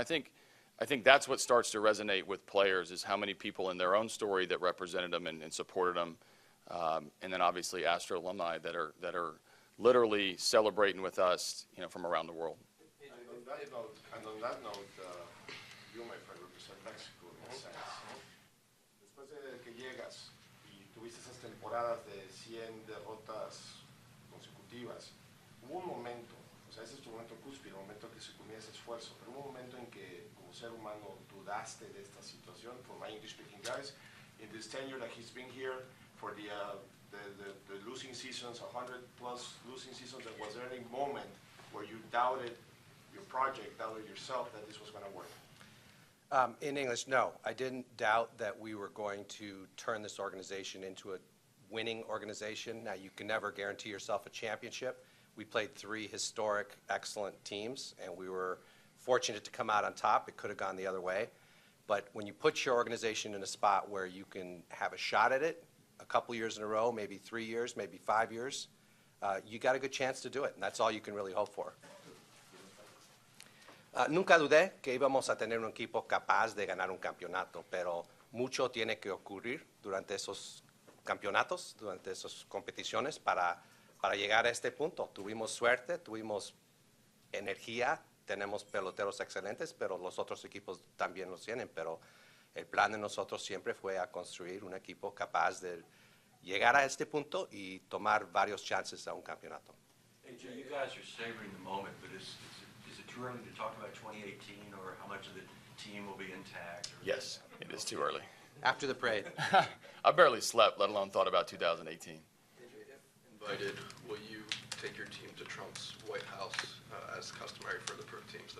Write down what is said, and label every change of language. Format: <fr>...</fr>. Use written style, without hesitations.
<en>And I think that's what starts to resonate with players, is how many people in their own story that represented them and supported them, and then obviously Astro alumni that are literally celebrating with us, you know, from around the world. And on that note, you, my friend, represent Mexico in a sense.</en> <es>Después de que llegas y tuviste esas temporadas de 100 derrotas consecutivas, hubo un momento, o sea, ese es tu momento cúspide, un momento que se culmina ese esfuerzo, pero hubo un momento en que, como ser humano, dudaste de esta situación.</es> <en>For my English-speaking guys, in this tenure that he's been here, for the losing seasons, 100-plus losing seasons, was there any moment where you doubted your project, doubted yourself that this was going to work? In English, no. I didn't doubt that we were going to turn this organization into a winning organization. Now, you can never guarantee yourself a championship. We played 3 historic, excellent teams, and we were fortunate to come out on top. It could have gone the other way. But when you put your organization in a spot where you can have a shot at it a couple years in a row, maybe 3 years, maybe 5 years, you got a good chance to do it, and that's all you can really hope for.</en> <es>Nunca dudé que íbamos a tener un equipo capaz de ganar un campeonato, pero mucho tiene que ocurrir durante esos campeonatos, durante esas competiciones para llegar a este punto. Tuvimos suerte, tuvimos energía, tenemos peloteros excelentes, pero los otros equipos también los tienen. Pero el plan de nosotros siempre fue a construir un equipo capaz de llegar a este punto y tomar varios chances a un campeonato.</es> <en>AJ, you guys are savoring the moment, but is it too early to talk about 2018 or how much of the team will be intact? Yes, it is too early. After the parade. I barely slept, let alone thought about 2018. AJ, if invited, will you take your team to Trump's White House as customary for the pro teams?</en>